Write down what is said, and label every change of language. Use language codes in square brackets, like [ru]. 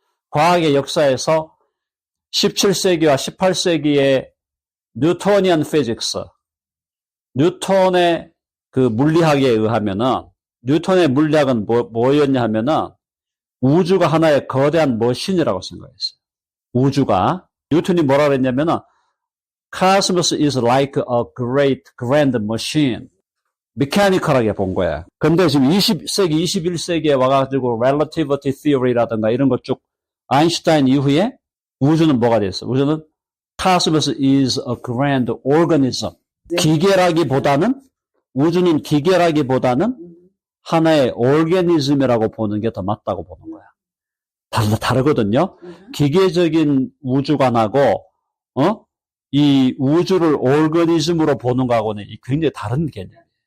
[ko] 과학의 역사에서 17세기와 18세기의 뉴토니안 피직스, 뉴턴의 그 물리학에 의하면은, 뉴턴의 물리학은 뭐였냐 하면은, 우주가 하나의 거대한 머신이라고 생각했어요. 우주가. 뉴턴이 뭐라 그랬냐면은, [en] cosmos is like a great grand machine. [ko] 메카니컬하게 본 거야. 근데 지금 20세기, 21세기에 와가지고 relativity theory라든가 이런 거 쭉 아인슈타인 이후에 우주는 뭐가 됐어? 우주는 [en] cosmos is a grand organism. [ko] 기계라기보다는 우주는 기계라기보다는 하나의 오르게니즘이라고 보는 게 더 맞다고 보는 거야. 다르거든요. 기계적인 우주관하고 이 우주를 오르게니즘으로 보는 거하고는 굉장히 다른 개념이에요.